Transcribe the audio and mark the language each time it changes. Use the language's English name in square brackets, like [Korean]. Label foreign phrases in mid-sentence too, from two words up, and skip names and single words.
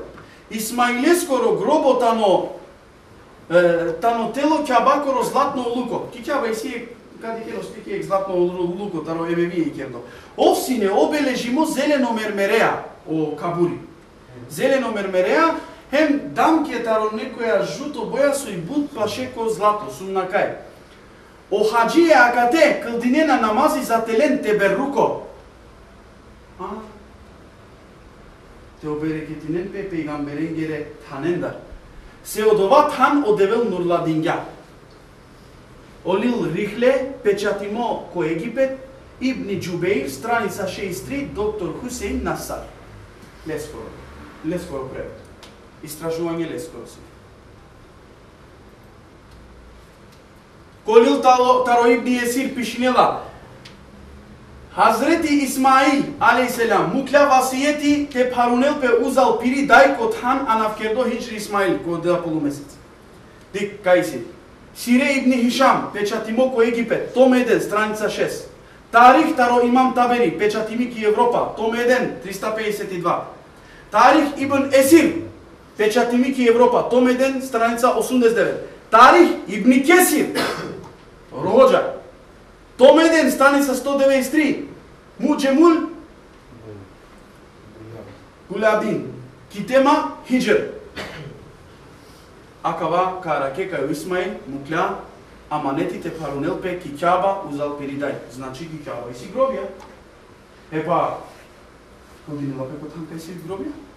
[Romany] Исмаилескоро гробо тано тело Кјабакоро златно луко. Ки Кјаба и си кади керо спики златно луко, таро емеви и кердо. Овсине обележимо зелено мермереа, о кабури. Зелено мермереа, хем дамке таро [Macedonian] некоја жуто боја [Romany] со и бут пашеко злато, сумнакај. О хаджие акате, кълдинена намази за телен теберруко. Те оберекетинен пе пейгамберен гере танендар. Се одова тан одевел нурладингја. Олил рихле, печатимо ко Египет, Ибн Џубеир, страница 63, доктор Хусейн Насар. Лескоро превод. Истражување лескоро си. Колил таро Ибн Есир пишнела, Хазрети Исмаил, алейхиссалам, мукля васијети те парунел пе узал пири дај кот хан анавкердо хиджри Исмаил, код да полумесец. Дик, кај си? Сире ибн Хишам, печатимо ко Египет, том 1, страница 6. Тарих таро имам Табери, печатими ки Европа, том 1, 352. Тарих ибн Есир, печатими ки Европа, том 1, страница 89. Тарих ибн Кесир, Роджа, том 1, страница 193. Муџемул Гулядин, китема хиджр. Акава караке кај Исмаил мукля аманетите парунел пе ки Кјаба узал перидај. Значи ки Кјаба и си гробија. Епа, кодинела пе котан кај си гробија?